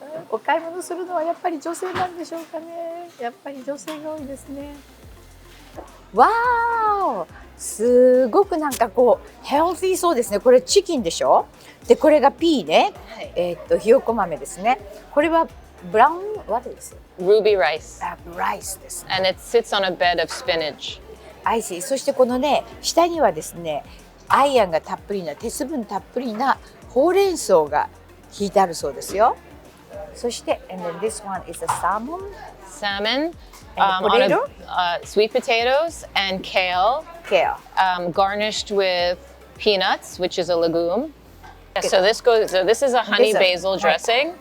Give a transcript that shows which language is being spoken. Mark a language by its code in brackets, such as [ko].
[ja] お買い物するのはやっぱり女性なんでしょうかね。やっぱり女性が多いですね。わー、すごくなんかこうヘルシーそうですね。これチキンでしょ。でこれがピーね、ひよこ豆ですね。これはブラウン [en] what is it? Ruby rice. [ja] ライスですね。 [en] And it sits on a bed of spinach. I see。 [ja] そしてこのね下にはですねアイアンがたっぷりな鉄分たっぷりなほうれん草が引いてあるそうですよ。 [en] そして、and then this one is a salmon. Salmon, potato? Sweet potatoes and kale, garnished with peanuts, which is a legume. So this is a honey basil dressing.